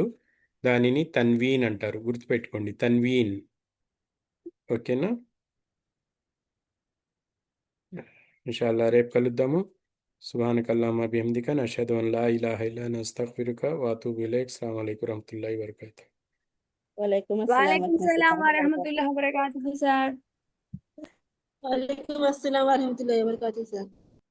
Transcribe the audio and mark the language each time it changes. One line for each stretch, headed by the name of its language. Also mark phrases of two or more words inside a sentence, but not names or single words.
Telugu: దానిని తన్వీన్ అంటారు. గుర్తుపెట్టుకోండి, తన్వీన్. ఓకేనా? ఇన్షాల్లా రేపు కలుద్దాము.
Arabic: سبحانك اللهم بحمدك نشهد أن لا إله إلا أنت أستغفرك و أتوب إليك. السلام عليكم ورحمة الله وبركاته. وعليكم السلام وعليكم السلام و ورحمة الله وبركاته. رحمة الله و بركاته सर। وعليكم السلام ورحمة الله وبركاته, sir.